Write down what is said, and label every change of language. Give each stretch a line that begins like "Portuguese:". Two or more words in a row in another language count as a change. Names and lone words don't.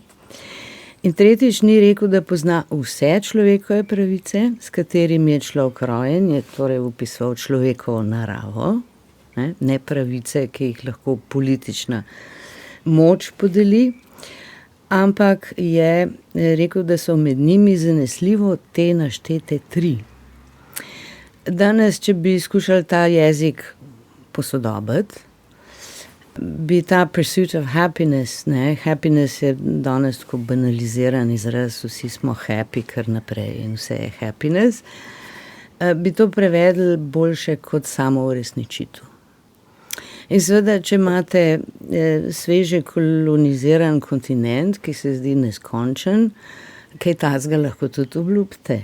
Slovenian: In tretjič, ni rekel, da pozna vse človekove pravice, s katerimi je človek rojen, je torej opisoval človekovo naravo, ne pravice, ki jih lahko politična moč podeli, ampak je rekel, da so med njimi zanesljivo te naštete 3. Danes, če bi skušali ta jezik posodobiti, bi ta
English: pursuit of happiness,
Slovenian: happiness je danes tako banaliziran izraz, vsi smo happy kar naprej in vse je happiness, bi to prevedli boljše kot samouresničitev. In seveda, če imate sveže koloniziran kontinent, ki se zdi neskončen, kaj takega lahko tudi obljubite.